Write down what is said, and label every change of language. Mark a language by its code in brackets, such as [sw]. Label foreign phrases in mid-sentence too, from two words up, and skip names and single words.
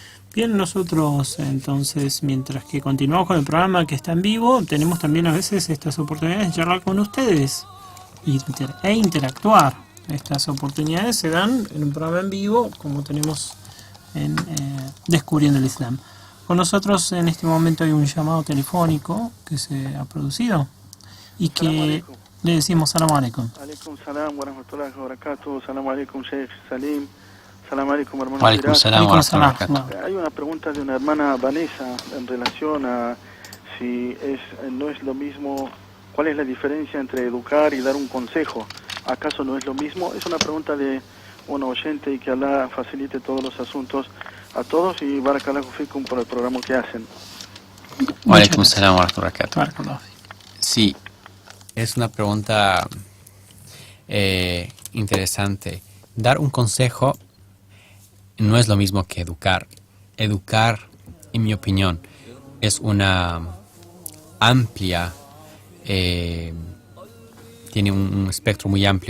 [es] Bien, nosotros entonces, mientras que continuamos con el programa que está en vivo, tenemos también a veces estas oportunidades de charlar con ustedes e interactuar. Estas oportunidades se dan en un programa en vivo, como tenemos en Descubriendo el Islam. Con nosotros en este momento hay un llamado telefónico que se ha producido y que le decimos [ar] سلام عليكم. عليكم السلام ورحمة الله وبركاته. سلام عليكم، شيخ سليم. سلام عليكم, hermano. عليكم السلام ورحمة الله وبركاته. [es] Hay una pregunta de una hermana Vanessa en relación a si no es lo mismo, cuál es la diferencia entre educar y dar un consejo. ¿Acaso no es lo mismo? Es una pregunta de un oyente y que Allah facilite todos los asuntos a todos y [ar] بارك الله فيكم [es] por el programa que hacen. [ar] عليكم السلام ورحمة الله وبركاته. [es] Sí, es una pregunta interesante. Dar un consejo no es lo mismo que educar. Educar, en mi opinión, es una amplia, tiene un espectro muy amplio.